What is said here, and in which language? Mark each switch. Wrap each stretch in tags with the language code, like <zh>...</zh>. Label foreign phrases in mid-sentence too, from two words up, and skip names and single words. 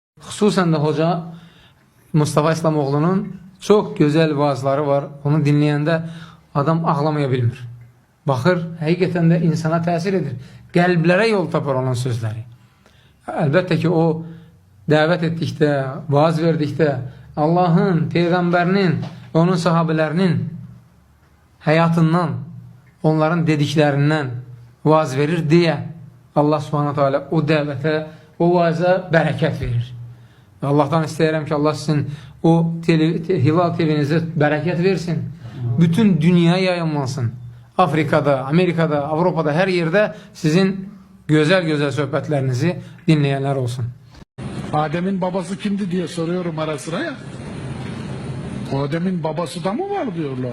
<az>Xüsusən də</az> <tr>hoca Mustafa İslamoğlu'nun çok güzel vaazları var.</tr> <az>Onu dinleyəndə adam ağlamaya bilmir. Baxır, həqiqətən də insana təsir edir. Qəlblərə yol tapar onun sözləri. Əlbəttə ki, o dəvət etdikdə, vaaz verdikdə Allahın, Peyğəmbərinin, onun sahabelərinin həyatından, onların dediklərindən vaaz verir deyə Allah Subhanahu Teala o dəvətə, o vaaza bərəkət verir. Allah'tan istəyirəm ki, Allah sizin o Hilal TV'nize bərəkət versin.</az> <tr>Bütün dünya yayınlansın. Afrika'da, Amerika'da, Avrupa'da her yerde sizin güzel söhbətlərinizi dinleyenler olsun. Adem'in babası kimdi diye soruyorum ara sıra ya. Adem'in babası da mı var diyorlar.</tr>